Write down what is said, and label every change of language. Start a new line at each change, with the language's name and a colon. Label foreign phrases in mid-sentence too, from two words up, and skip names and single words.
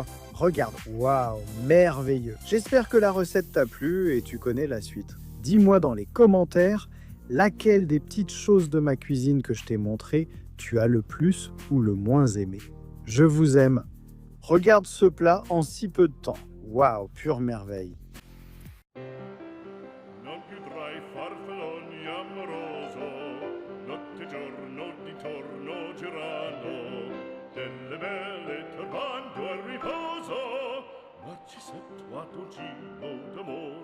French: Regarde, waouh, merveilleux. J'espère que la recette t'a plu et tu connais la suite. Dis-moi dans les commentaires laquelle des petites choses de ma cuisine que je t'ai montré tu as le plus ou le moins aimé. Je vous aime. Regarde ce plat en si peu de temps. Waouh, pure merveille.
Italian: Non più tra i farfalloni amoroso, notte e giorno d'intorno girano, delle belle turbando al riposo, Narcisetto a dolcino d'amor.